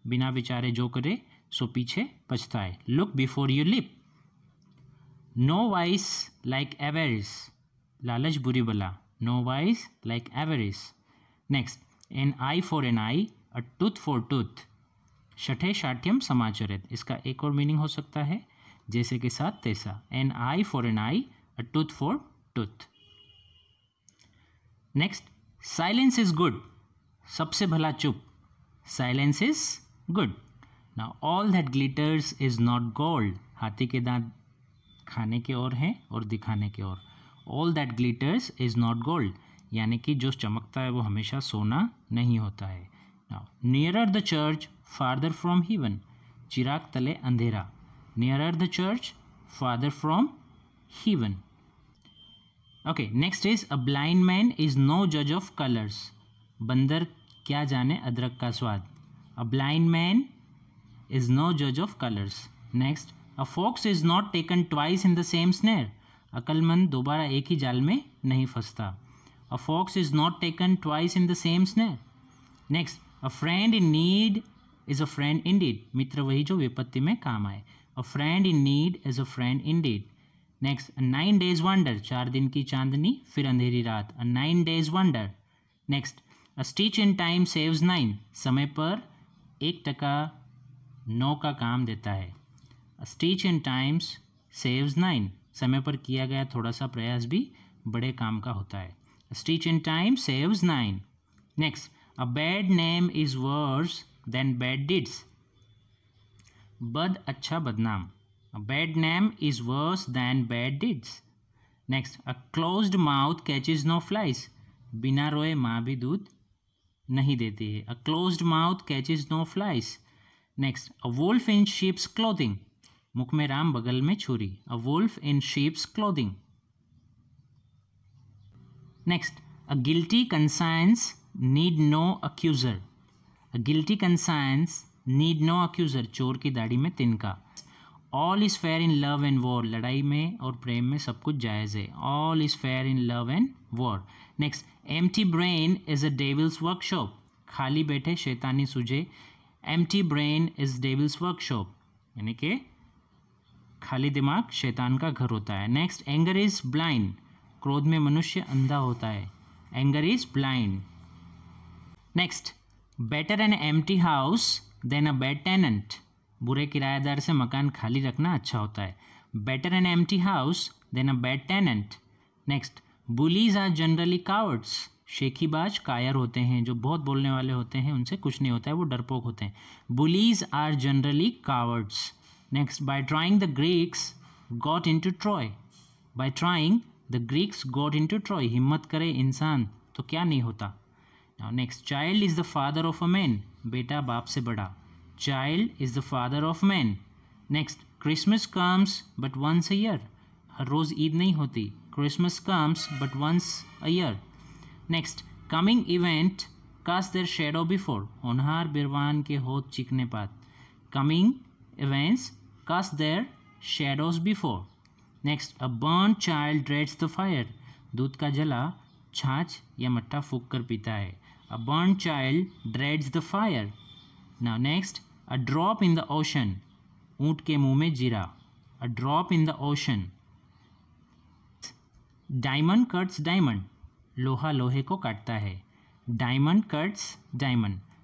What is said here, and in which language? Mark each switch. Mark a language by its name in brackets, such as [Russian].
[Hindi] बिना विचारे जो करे सो पीछे पछताए. [English] Look before you leap. No vice like avarice. [Hindi] लालच बुरी बला. [English] No vice like avarice. Next, an eye for an eye, a tooth for tooth. [Sanskrit] शठे शाठ्यम समाचरित. [Hindi] इसका एक और मीनिंग हो सकता है जैसे के साथ तैसा. [English] An eye for an eye, a tooth for tooth. Next, silence is good. [Hindi] सबसे भला चुप. [English] Silence is good. Now all that glitters is not gold. [Hindi] हाथी के दांत खाने के और हैं और दिखाने के और. [English] All that glitters is not gold. [Hindi] यानी कि जो चमकता है वो हमेशा सोना नहीं होता है. [English] Now nearer the church, farther from heaven. [Hindi] चिराग तले अंधेरा. [English] Nearer the church, farther from heaven. Okay, next is a blind man is no judge of colors. [Hindi] बंदर क्या जाने अदरक का स्वाद. [English] A blind man is no judge of colors. Next, a fox is not taken twice in the same snare. [Hindi] अक्लमंद दोबारा एक ही जाल में नहीं फंसता. [English] A fox is not taken twice in the same snare. Next, a friend in need is a friend indeed. [Hindi] मित्र वही जो विपत्ति में काम आए. [English] A friend in need is a friend indeed. Next, a 9 days wonder. [Hindi] 4 दिन की चांदनी फिर अंधेरी रात. [English] A 9 days wonder. Next, a stitch in time saves 9. [Hindi] समय पर 1% 9 का काम देता है. [English] A stitch in times saves 9. [Hindi] समय पर किया गया थोड़ा सा प्रयास भी बड़े काम का होता है. [English] A stitch in time saves 9. Next, a bad name is worse than bad deeds. [Hindi] बद अच्छा बदनाम. [English] A bad name is worse than bad deeds. Next, a closed mouth catches no flies. [Hindi] बिना रोए माँ भी दूध नहीं देती है. [English] A closed mouth catches no flies. Next, a wolf in sheep's clothing. [Hindi] मुख में राम बगल में छुरी. [English] A wolf in sheep's clothing. Next, a guilty conscience need no accuser. A guilty conscience need no accuser. [Hindi] चोर की दाढ़ी में तिनका. [English] All is fair in love and war. [Hindi] लड़ाई में और प्रेम में सब कुछ जायज़ है. [English] All is fair in love and war. Next, empty brain is a devil's workshop. [Hindi] खाली बैठे शैतानी सूझे. [English] Empty brain is devil's workshop. [Hindi] यानी कि खाली दिमाग शैतान का घर होता है. [English] Next, anger is blind. [Hindi] क्रोध में मनुष्य अंधा होता है. [English] Anger is blind. Next, better an empty house than a bad tenant. [Hindi] बुरे किराएदार से मकान खाली रखना अच्छा होता है. [English] Better an empty house than a bad tenant. Next, bullies are generally cowards. [Hindi] शेखीबाज कायर होते हैं. जो बहुत बोलने वाले होते हैं उनसे कुछ नहीं होता है, वो डरपोक होते हैं. [English] Bullies are generally cowards. Next, by trying the Greeks got into Troy. By trying the Greeks got into Troy. [Hindi] हिम्मत करे इंसान तो क्या नहीं होता. [English] Now next, child is the father of a man. [Hindi] बेटा बाप से बड़ा. [English] Child is the father of man. Next, Christmas comes but once a year. [Hindi] हर रोज़ ईद नहीं होती. [English] Christmas comes but once a year. Next, coming event cast their shadow before. [Hindi] होनहार बिरवान के होत चिकने पात. [English] Coming events cast their shadows before. Next, a burnt child dreads the fire. [Hindi] दूध का जला छाछ या मट्ठा फूंक कर पीता है. [English] A burnt child dreads the fire. Now next, a drop in the ocean. [Hindi] ऊँट के मुंह में जीरा. [English] A drop in the ocean. Diamond cuts diamond. [Hindi] लोहा लोहे को काटता है. [English] Diamond cuts diamond.